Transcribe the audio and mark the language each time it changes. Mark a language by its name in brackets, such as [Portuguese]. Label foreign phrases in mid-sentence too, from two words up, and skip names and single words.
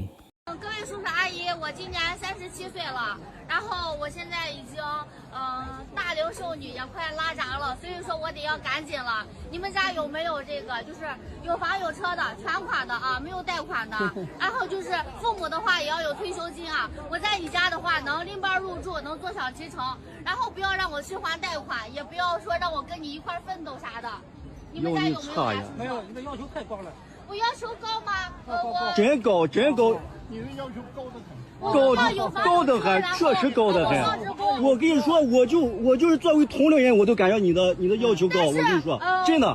[Chinese] 各位叔叔阿姨，我今年37歲了，然後我現在已經大齡剩女也快拉閘了，所以說我得要趕緊了。你們家有沒有這個就是有房有車的全款的啊，沒有貸款的？然後就是父母的話也要有退休金啊。我在你家的話能拎包入住，能坐享其成，然後不要讓我去還貸款，也不要說讓我跟你一塊奮鬥啥的。你們家有沒有？沒有，你的要求太高了。我要求高嗎？我真高，真高。你的要求高得很。高的很，确实高的很。我跟你说，我就是作为同龄人，我都感觉你的要求高。我跟你说，真的。